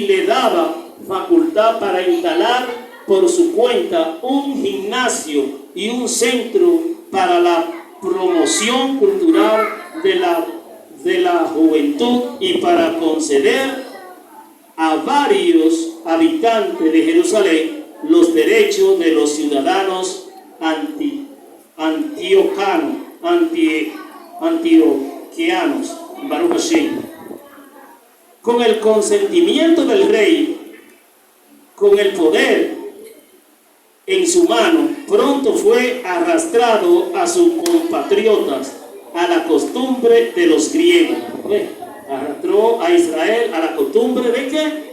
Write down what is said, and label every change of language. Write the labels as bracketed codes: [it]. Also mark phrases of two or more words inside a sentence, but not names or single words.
[es] le daba facultad para instalar por su cuenta un gimnasio y un centro para la promoción cultural de la juventud y para conceder a varios habitantes de Jerusalén los derechos de los ciudadanos antioquianos. [he] ברוך השם. [es] Con el consentimiento del rey, con el poder en su mano, pronto fue arrastrado a sus compatriotas a la costumbre de los griegos. Arrastró a Israel a la costumbre de ¿qué?